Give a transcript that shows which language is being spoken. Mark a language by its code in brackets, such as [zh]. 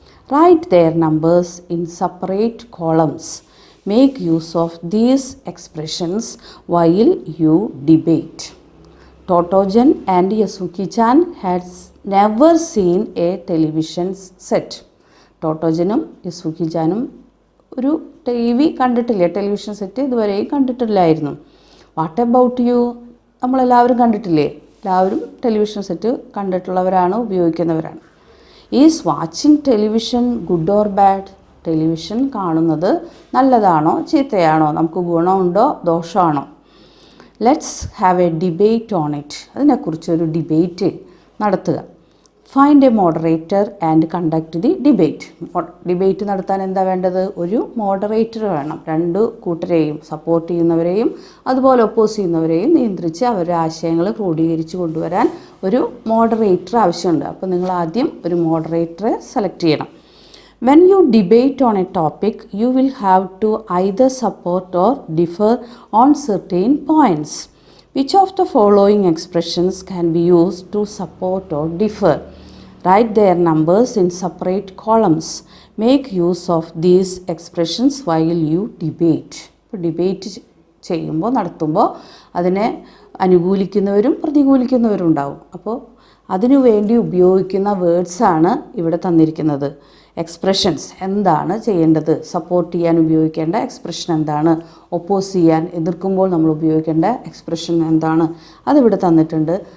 [en] Write their numbers in separate columns. Make use of these expressions while you debate. Totojan and Yasuki-chan had never seen a television set. [ml] ടോട്ടോജനും യസുക്കി-ചാനും ഒരു TV കണ്ടിട്ടില്ല, television set ഇതുവരെയും കണ്ടിട്ടില്ലായിരുന്നു. [en] What about you? [ml] നമ്മളെല്ലാവരും കണ്ടിട്ടില്ലേ? എല്ലാവരും television set കണ്ടിട്ടുള്ളവരാണ്, ഉപയോഗിക്കുന്നവരാണ്. [en] Is watching television good or bad? [ml] Television കാണുന്നത് നല്ലതാണോ ചീത്തയാണോ? നമുക്ക് ഗുണമുണ്ടോ ദോഷമാണോ? [en] Let's have a debate on it. [ml] അതിനെക്കുറിച്ചൊരു debate നടത്തുക. [en] Find a moderator and conduct the debate. [ml] Debate നടത്താൻ എന്താ വേണ്ടത്? ഒരു മോഡറേറ്റർ വേണം. 2 കൂട്ടരെയും, സപ്പോർട്ട് ചെയ്യുന്നവരെയും അതുപോലെ ഒപ്പോസ് ചെയ്യുന്നവരെയും നിയന്ത്രിച്ച് അവരുടെ ആശയങ്ങൾ ക്രോഡീകരിച്ച് കൊണ്ടുവരാൻ ഒരു മോഡറേറ്റർ ആവശ്യമുണ്ട്. അപ്പോൾ നിങ്ങൾ ആദ്യം ഒരു മോഡറേറ്ററെ സെലക്ട് ചെയ്യണം. [en] When you debate on a topic, you will have to either support or differ on certain points. Which of the following expressions can be used to support or differ? Write their numbers in separate columns. Make use of these expressions while you debate. [ml] ഇപ്പോൾ debate ചെയ്യുമ്പോൾ നടത്തുമ്പോൾ അതിനെ അനുകൂലിക്കുന്നവരും പ്രതികൂലിക്കുന്നവരും ഉണ്ടാവും. അപ്പോൾ അതിനു വേണ്ടി ഉപയോഗിക്കുന്ന വേർഡ്സാണ് ഇവിടെ തന്നിരിക്കുന്നത്. എക്സ്പ്രഷൻസ് എന്താണ് ചെയ്യേണ്ടത്, സപ്പോർട്ട് ചെയ്യാൻ ഉപയോഗിക്കേണ്ട എക്സ്പ്രഷൻ എന്താണ്, ഒപ്പോസ് ചെയ്യാൻ എതിർക്കുമ്പോൾ നമ്മൾ ഉപയോഗിക്കേണ്ട എക്സ്പ്രഷൻ എന്താണ്, അതിവിടെ തന്നിട്ടുണ്ട്.